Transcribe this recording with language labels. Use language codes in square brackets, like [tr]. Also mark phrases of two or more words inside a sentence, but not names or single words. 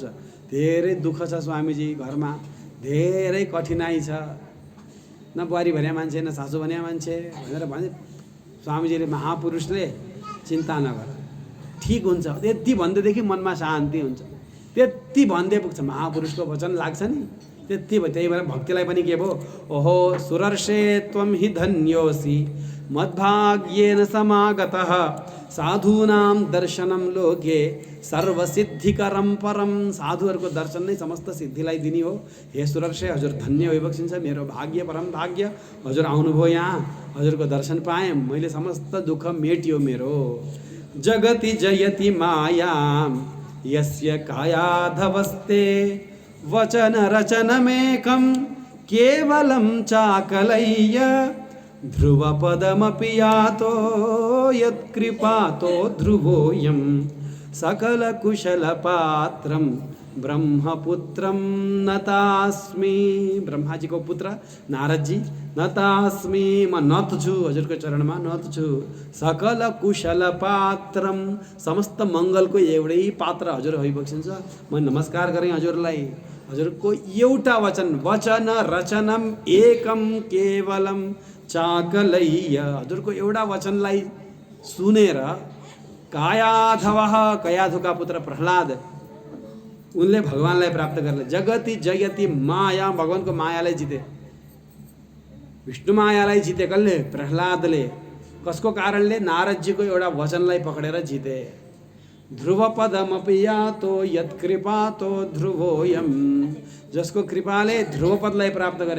[ne] धेरै दुःख छ स्वामीजी घरमा, धेरै कठिनाइ छ, न बुहारी भन्या मान्छे न सासू भन्या मान्छे भनेर भने स्वामीजीले महापुरुषले चिन्ता नगर, ठिक हुन्छ, त्यति भन्दैदेखि मनमा शान्ति हुन्छ। त्यति भन्दै पुग्छ, महापुरुषको वचन लाग्छ नि, त्यति भयो। त्यही भएर भक्तिलाई पनि के भयो, ओहो [sa] सुरर्षे त्वं हि धन्योऽसि मद्भाग्येन समागतः साधूनां दर्शनं लोके सर्वसिद्धिकरं परम। [ne] साधुहरूको दर्शन नै समस्त सिद्धिलाई दिने हो। हे सुरर्षे हजुर धन्य भइबक्सिन्छ, मेरो भाग्य परम भाग्य, हजुर आउनुभयो यहाँ, हजुरको दर्शन पाएँ, मैले समस्त दुःख मेट्यो मेरो। [sa] जगति जयति मायां यस्य कायाधवस्ते वचन रचनमेकं केवलं चाकलय्य ध्रुवपदमपि यातो यत्कृपातो ध्रुवोऽयं सकलकुशलपात्रं ब्रह्मपुत्रं नतास्मि। [ne] ब्रह्मा जी को पुत्र नारद जी, नतास्मि म नत छु, हजुरको चरणमा नत छु। [sa] सकल कुशल पात्रम, [ne] समस्त मङ्गलको एउटै पात्र हजुर भइबक्सिन्छ। म नमस्कार गरेँ हजुरलाई। हजुरको एउटा वचन, [sa] वचन रचनम एकम केवलम चाकलय्य, [ne] हजुरको एउटा वचनलाई सुनेर कायाधवः, कयाधुका पुत्र प्रह्लाद, उनले भगवानलाई प्राप्त गर्ने। [sa] जगति जयति माया, [ne] भगवानको मायालाई जिते, विष्णु मायालाई जिते। कसले? प्रह्लादले। कसको कारणले? नारदजीको एउटा वचनलाई पक्रेर जिते। [sa] ध्रुवपदमपि यातो यत्कृपातो ध्रुवोऽयं, [ne] जसको कृपाले ध्रुवपदलाई प्राप्त गरे।